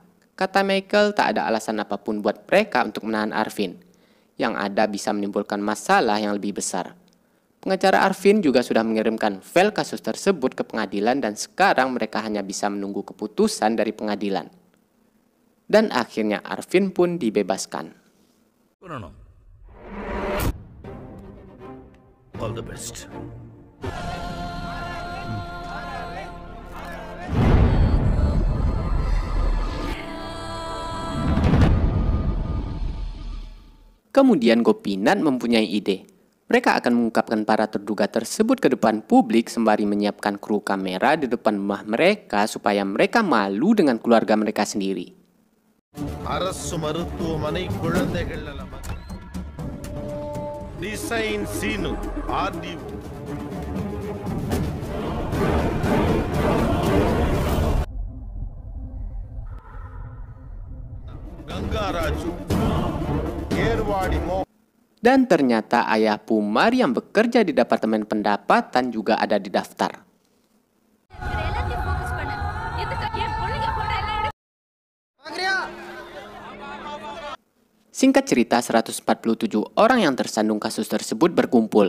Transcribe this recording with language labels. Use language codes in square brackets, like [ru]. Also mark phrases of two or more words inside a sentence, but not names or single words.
[id] Kata Michael, tak ada alasan apapun buat mereka untuk menahan Arvin. Yang ada bisa menimbulkan masalah yang lebih besar. Pengacara Arvin juga sudah mengirimkan file kasus tersebut ke pengadilan dan sekarang mereka hanya bisa menunggu keputusan dari pengadilan. Dan akhirnya Arvin pun dibebaskan. [en] All the best. [id] Kemudian Gopinath mempunyai ide. Mereka akan mengungkapkan para terduga tersebut ke depan publik sembari menyiapkan kru kamera di depan rumah mereka supaya mereka malu dengan keluarga mereka sendiri. [ta] அரசு மருத்துவமனை குழந்தைகள் நல டிசைன் சீனு ஆர்டிஓ கங்காராஜு ஏர்வாடி மோ. [id] Dan ternyata ayah Pumar yang bekerja di Departemen Pendapatan juga ada di daftar. Singkat cerita, 147 orang yang tersandung kasus tersebut berkumpul.